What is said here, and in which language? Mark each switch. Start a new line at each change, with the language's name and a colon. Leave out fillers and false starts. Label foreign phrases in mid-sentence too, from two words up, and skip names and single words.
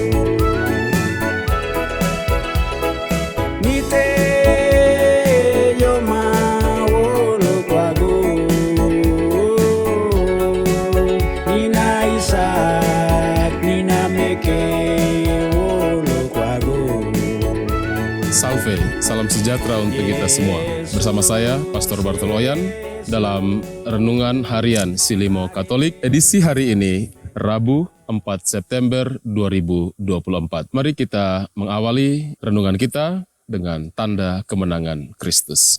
Indonesian: Nite Yoma Wolo Kwago. Nina Isak, Nina Meke, Wolo Kwago. Salve, salam sejahtera untuk kita semua. Bersama saya, Pastor Bartoloyan, dalam Renungan Harian Silimo Katolik, edisi hari ini, Rabu 4 September 2024. Mari kita mengawali renungan kita dengan tanda kemenangan Kristus.